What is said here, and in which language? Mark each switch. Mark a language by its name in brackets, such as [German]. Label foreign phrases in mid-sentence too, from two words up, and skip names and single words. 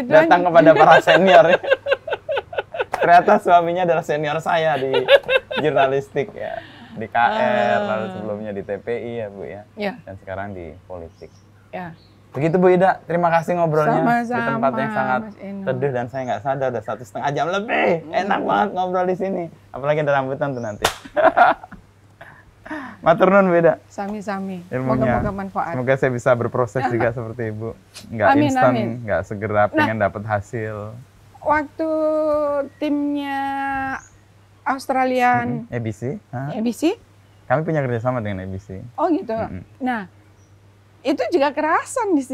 [Indonesian] datang kepada para senior. Ternyata suaminya adalah senior saya di jurnalistik ya. Di KR, lalu sebelumnya di TPI ya Bu ya. Dan sekarang di politik. Ya. Begitu Bu Ida, terima kasih ngobrolnya Sama-sama, di tempat yang sangat Mas Eno. teduh dan saya nggak sadar udah 1,5 jam lebih. Enak banget ngobrol di sini. Apalagi ada rambutan tuh nanti. [Javanese] Matur nuwun Bu Ida. Sami-sami. [Indonesian] Ilmunya. Moga-moga manfaat. Semoga saya bisa berproses juga seperti Ibu. Nggak Amin, instan, amin. nggak segera pengen dapat hasil. Waktu timnya Australian ABC. ABC, Kami punya kerjasama dengan ABC. oh gitu. Nah, itu juga kerasan di sini.